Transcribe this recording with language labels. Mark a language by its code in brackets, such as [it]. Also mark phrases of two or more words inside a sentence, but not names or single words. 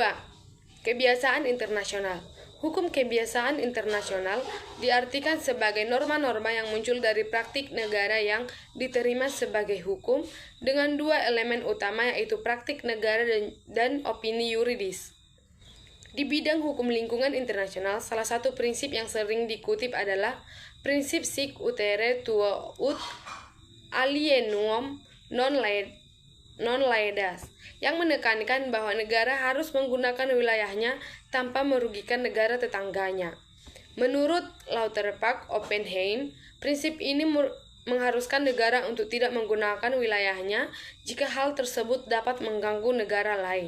[id] Kebiasaan internasional. Hukum kebiasaan internasional diartikan sebagai norma-norma yang muncul dari praktik negara yang diterima sebagai hukum dengan dua elemen utama, yaitu praktik negara dan [la] opini yuridis. [id] Di bidang hukum lingkungan internasional, salah satu prinsip yang sering dikutip adalah prinsip [la] sic utere tuo ut alienum non laedas, [id] yang menekankan bahwa negara harus menggunakan wilayahnya tanpa merugikan negara tetangganya. Menurut Lauterpacht Oppenheim, prinsip ini mengharuskan negara untuk tidak menggunakan wilayahnya jika hal tersebut dapat mengganggu negara lain.